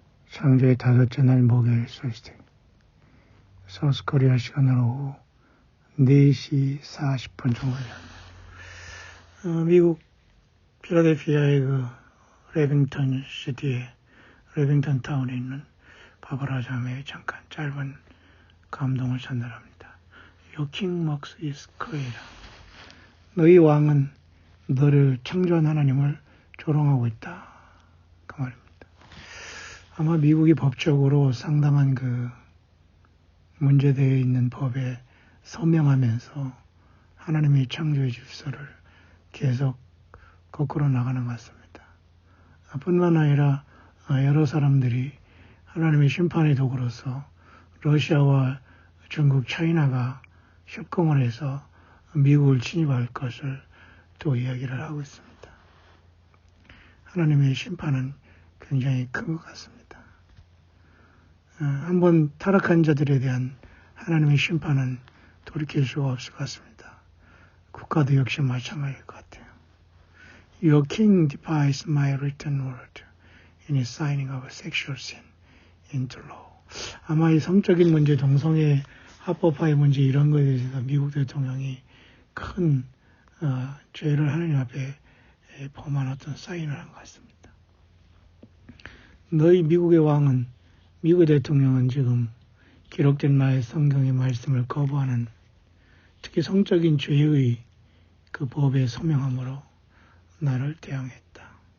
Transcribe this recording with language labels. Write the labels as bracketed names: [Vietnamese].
[Korean] 창조의 다섯째 날 목요일 솔스틱. 서스코리아 시간으로 오후 4시 40분 정도 됩니다. 미국 필라델피아의 그 레빙턴 시티에, 레빙턴 타운에 있는 바바라 자매의 잠깐 짧은 감동을 전달합니다. [English] Your king mocks his creator. [Korean] 너희 왕은 너를 창조한 하나님을 조롱하고 있다. 그 말입니다. 아마 미국이 법적으로 상당한 그 문제되어 있는 법에 서명하면서 하나님의 창조의 질서를 계속 거꾸로 나가는 것 같습니다. 뿐만 아니라 여러 사람들이 하나님의 심판의 도구로서 러시아와 중국, 차이나가 협공을 해서 미국을 침입할 것을 또 이야기를 하고 있습니다. 하나님의 심판은 굉장히 큰 것 같습니다. 한번 타락한 자들에 대한 하나님의 심판은 돌이킬 수가 없을 것 같습니다. 국가도 역시 마찬가지일 것 같아요. [English] Your king defies my written word in his signing of a sexual sin into law. [Korean] 아마 이 성적인 문제, 동성애 합법화의 문제 이런 것에 대해서 미국 대통령이 큰 죄를 하나님 앞에 범한 어떤 사인을 한 것 같습니다. 너희 미국의 왕은, 미국의 대통령은 지금 기록된 나의 성경의 말씀을 거부하는 특히 성적인 죄의 그 법에 서명함으로 나를 대항했다.